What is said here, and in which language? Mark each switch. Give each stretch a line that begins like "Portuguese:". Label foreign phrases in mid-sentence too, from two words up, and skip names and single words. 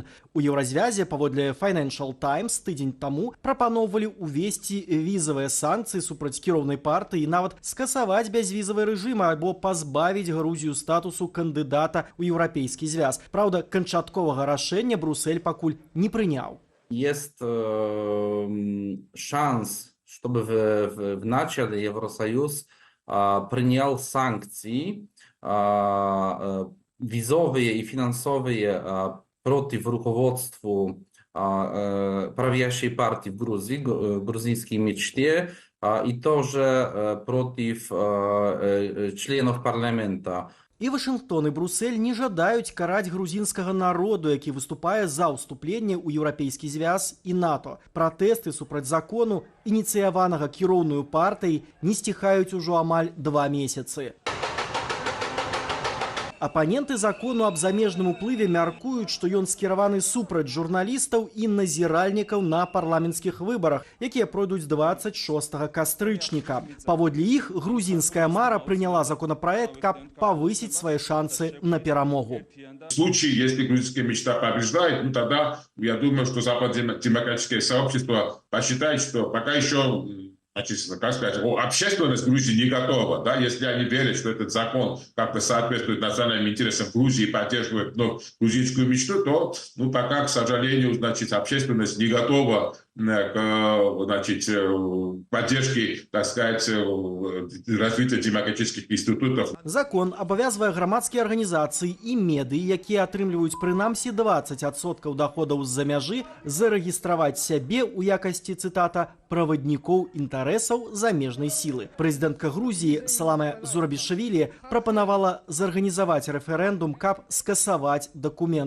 Belarusian: У еўразвязе, паводле Financial Times, тыдзень таму прапаноўвалі ўвесці візавыя санкцыі супраць кіроўнай партыі і нават скасаваць бязвізавы рэжым або пазбавіць Грузію статусу кандыдата ў еўрапейскі звяз. Праўда, канчатковага рашэння Брюссель пакуль не прыняў.
Russian: Есть шанс, чтобы в начале Евросоюз принял санкции визовые и финансовые против руководства правящей партии в Грузии, грузинской мечте, и тоже против членов парламента.
Belarusian: І Вашынгтон і Брюссель не жадаюць караць грузінскага народу, які выступае за ўступленне ў еўрапейскі звяз і НАТО. Пратэсты супраць закону, ініцыяванага кіроўную партыяй, не сціхаюць ужо амаль 2 месяцы. Апаненты закону аб замежным уплыве мяркуюць, што ён скіраваны супраць журналістаў і назіральнікаў на парламенцкіх выбарах, якія пройдуць 26 кастрычніка. Паводле іх, грузінская мара прыняла законопроект, каб павысіць свае шансы на перамогу.
Russian: В случае, если грузинская мечта побеждает, тогда я думаю, что западно-демократическое сообщество посчитает, что пока еще... Значит, как сказать, общественность Грузии не готова. Да? Если они верят, что этот закон как-то соответствует национальным интересам Грузии и поддерживает грузинскую мечту, то пока, к сожалению, значит, общественность не готова к поддержке, так сказать, развития демократических институтов.
Belarusian: Закон абавязвае грамадскія арганізацыі і медыі, якія атрымліваюць прынамсі 20% доходаў з-за мяжы, зарэгістраваць сябе ў якасці, цытата, праваднікоў інтарэсаў замежнай сілы. Прэзідэнтка Грузіі Саламе Зурабішвілі прапанавала зарганізаваць рэферэндум, каб скасаваць дакумент.